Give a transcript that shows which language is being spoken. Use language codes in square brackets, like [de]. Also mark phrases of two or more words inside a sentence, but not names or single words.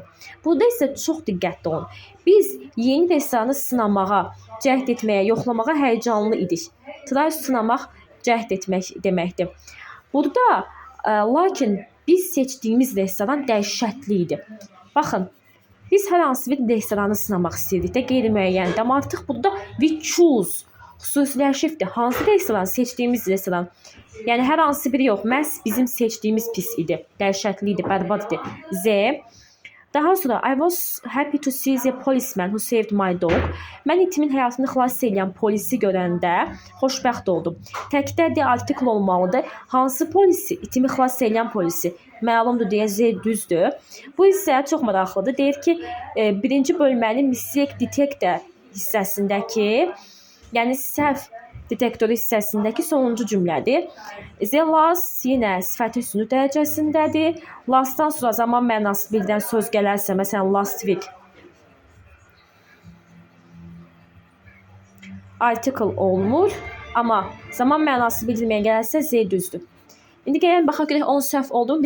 [az] Burada isə çox diqqətli olun. Biz yeni restoranı sınamağa, cəhd etməyə, yoxlamağa həyəcanlı idik. Try sınamaq, cəhd etmək deməkdir. Burada, lakin biz seçdiyimiz restoran dəhşətli idi. Baxın, biz hər hansı bir restoranı sınamaq istəyirdik də, qeyri-müəyyəndir. Amma artıq burada [en] we choose [az] xüsusiləşibdir. Hansı restoran seçdiyimiz restoran? Yəni, hər hansı biri yox. Məhz bizim seçdiyimiz pis idi. Dəhşətli idi, bərbad idi. Z. Daha sonra, [en] I was happy to see the policeman who saved my dog. [az] Mən itimin həyatını xilas edən polisi görəndə xoşbəxt oldum. Təkdə artikl olmalıdır. Hansı polisi? İtimi xilas edən polisi. Məlumdur deyə z düzdür. Bu isə çox maraqlıdır. Deyir ki, birinci bölmənin Mistake Detector hissəsindəki, yəni səhv detektoru hissəsindəki sonuncu cümlədir. [en] The last [az] yenə sifəti üstünlük dərəcəsindədir. Lastdan sonra zaman mənası bildən söz gələrsə, məsələn, [en] last week, [az] article olmur, amma zaman mənası bildirməyə gəlsə Z düzdür. İndi gəlin baxaq görək 10 səhv oldu mu?